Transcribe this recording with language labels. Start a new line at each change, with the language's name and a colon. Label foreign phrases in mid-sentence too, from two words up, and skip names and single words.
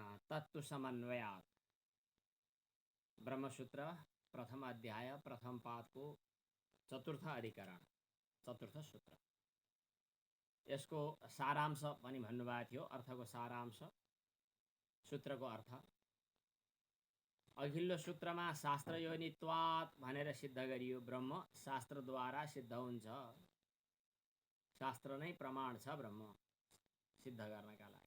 Nepali: तत्व समन्वयात् ब्रह्मसूत्र प्रथम अध्याय प्रथम पाद को चतुर्थ अधिकरण चतुर्थ सूत्र। यसको सारांश पनि भन्नुभएको थियो। अर्थको सारांश सूत्रको अर्थ अघिल्लो सूत्रमा
Sanskrit: शास्त्र योनित्वात्
Nepali: भनेर सिद्ध गरियो। ब्रह्म शास्त्रद्वारा सिद्ध हुन्छ। शास्त्र नै प्रमाण छ ब्रह्म सिद्ध गर्नका लागि।